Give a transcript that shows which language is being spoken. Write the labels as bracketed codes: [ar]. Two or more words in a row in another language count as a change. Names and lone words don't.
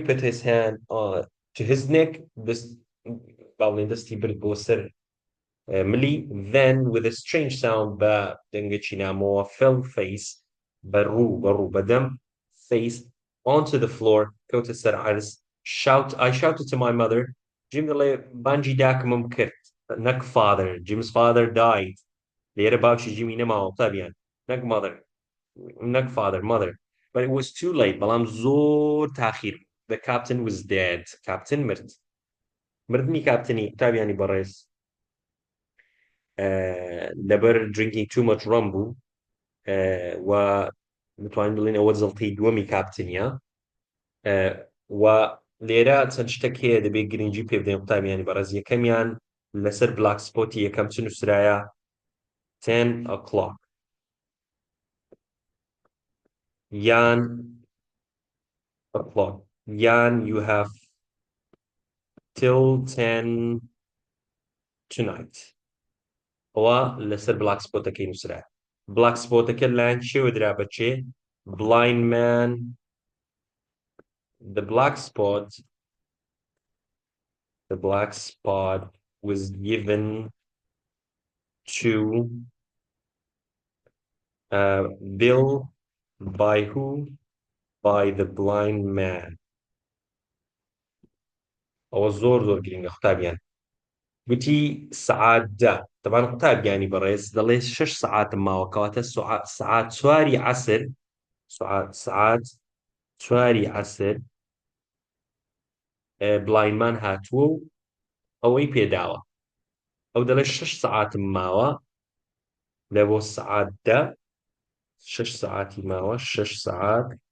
[en] put his hand to his neck [ckb] باڵێن دەستی برد بۆ سەر ملی [en] then with a strange sound [ckb] بە دەنگەکی نامەوە [en] fell face [ckb] بەڕوو بەدەم [en] face onto the floor [ckb] کەوتە سەر عەرز [en] I shouted to my mother [ckb] Jim دەڵێ بانگی داکمم کرد نەک [en] father Jim's father died [ckb] لێرە باوکی جیمی نەماوە قوتابیان نەک [en] mother but it was too late [ckb] بەڵام زۆر تاخیر [en] the captain was dead captain [ckb] مردنی کاپتنی قوتابیانی بەڕێز لەبەر [en] drinking too much rum [ckb] بوو و متوانین بڵێن ئەوە جەڵتەی دووەمی کاپتنیە و لێرە چەند شتێک هەیە دەبێت گرنگی پێ بدەین قوتابیانی بەڕێز یەکەمیان لەسەر بلاک سپۆتی یەکەم چ نووسرایە 10 o'clock یان o'clock یان [en] you have till 10 tonight [ckb] ئەوە لەسەر بلاک سپۆتەکەی نووسرایە بلاک سپۆتەکە لایەن چێوە درا بەچێ [en] blind man the black spot was given to Bill by who? By the blind man. [ckb] ئەوە زۆر گرنگە قوتابیان گوتی سەعات 10 طبعا قوتابیانی بەڕێز دەڵێ 6 سەعاتم ماوە کەواتە سەعات 4 عەسر سەعات 4 عەسر بلاینمان هاتووە و ئەوەی پێداوە ئەو دەڵێ 6 سەعاتم ماوە لە بۆ سەعات 10 6 سەعاتی ماوە 6 سەعات